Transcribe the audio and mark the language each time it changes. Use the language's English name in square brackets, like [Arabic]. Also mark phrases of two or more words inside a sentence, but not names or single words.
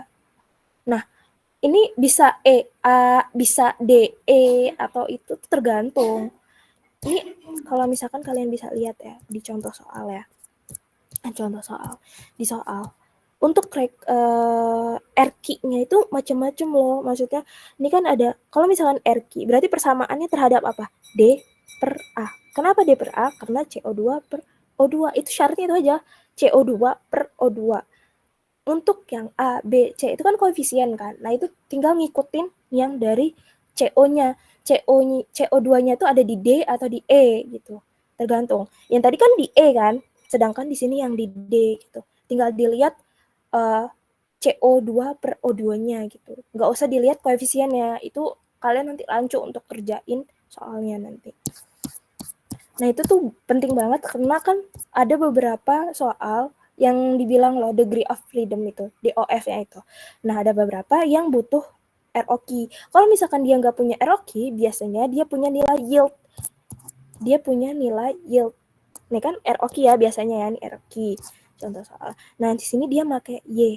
[Indonesian] Nah, ini bisa A, bisa D, E, atau itu tergantung. Ini kalau misalkan kalian bisa lihat ya di contoh soal ya. Contoh soal. Di soal. Untuk RQ-nya itu macam-macam loh. Maksudnya ini kan ada, kalau misalkan RQ, berarti persamaannya terhadap apa? D per A. Kenapa D per A? Karena CO2 per O2. Itu syaratnya itu aja. CO2 per O2. Untuk yang A, B, C itu kan koefisien kan. Nah, itu tinggal ngikutin yang dari CO-nya. CO2-nya itu ada di D atau di E gitu. tergantung. Yang tadi kan di E kan, sedangkan di sini yang di D gitu. Tinggal dilihat CO2 per O2-nya gitu. Nggak usah dilihat koefisiennya, itu kalian nanti lanjut untuk kerjain soalnya nanti. Nah itu tuh penting banget karena kan ada beberapa soal yang dibilang loh [English] degree of freedom [Indonesian] itu, DOF-nya itu. Nah ada beberapa yang butuh ROQ. Kalau misalkan dia nggak punya ROQ, biasanya dia punya nilai yield. Ini kan ROQ ya biasanya ya, nih ROQ. Contoh soal. Nah di sini dia pakai Y.